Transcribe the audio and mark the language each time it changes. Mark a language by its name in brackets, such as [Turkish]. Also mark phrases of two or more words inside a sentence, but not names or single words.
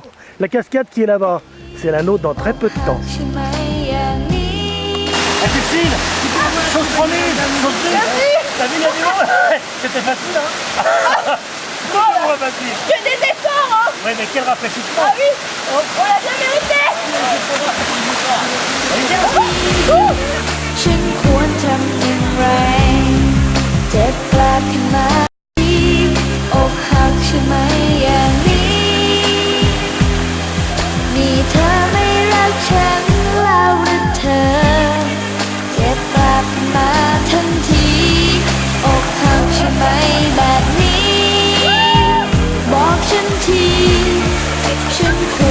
[French] La cascade qui est là-bas. C'est la nôtre dans très peu de temps. Ah, Cécile, chose promise, chose due. T'as vu, il y a du monde. C'était facile, hein. Non, facile. Que des efforts, hein. Ouais, mais quel rafraîchissement. Ah oui, on l'a bien mérité. [Thai] ฉันควรทำอย่างไรเจ็บปลาบขึ้นมาอกหักใช่ไหมอย่างนี้นี่เธอไม่รักฉันแล้วหรือเธอเจ็บปลาบขึ้นมาทันทีอกหักใช่ไหมแบบนี้บอกฉันทีฉัน